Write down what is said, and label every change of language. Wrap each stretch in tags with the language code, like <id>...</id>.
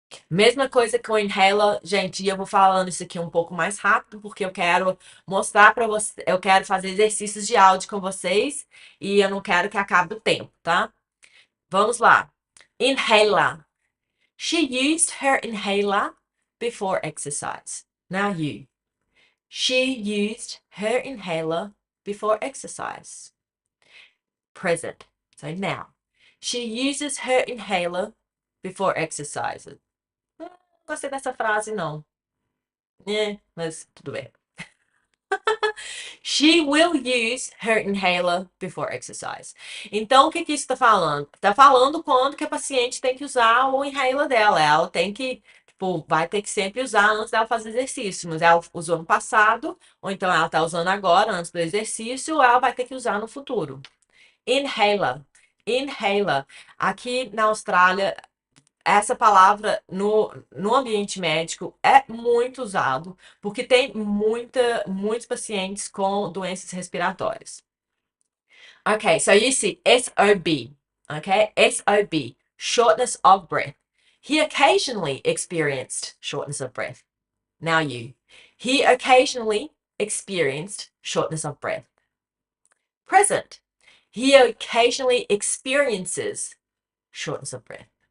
<pt>Mesma coisa com o inhaler, gente, e eu vou falando isso aqui um pouco mais rápido, porque eu quero mostrar para vocês, eu quero fazer exercícios de áudio com vocês e eu não quero que acabe o tempo, tá? Vamos lá. Inhaler.</pt> <en>She used her inhaler before exercise. Now you. She used her inhaler before exercise. Present. So now. She uses her inhaler before exercise.</en> <pt>Não gostei dessa frase, não. Mas tudo bem.</pt> <en>She will use her inhaler before exercise.</en> <pt>Então, o que isso está falando? Está falando quando que a paciente tem que usar o inhaler dela. Ela tem que, tipo, vai ter que sempre usar antes dela fazer exercício. Mas ela usou no passado, ou então ela está usando agora, antes do exercício, ou ela vai ter que usar no futuro. Inhaler. Inhaler. Aqui na Austrália, essa palavra no ambiente médico é muito usado, porque tem muitos pacientes com doenças respiratórias.</pt> <en>Okay, so you see SOB, okay? SOB, shortness of breath. He occasionally experienced shortness of breath. Now you. He occasionally experienced shortness of breath. Present. He occasionally experiences shortness of breath.</en>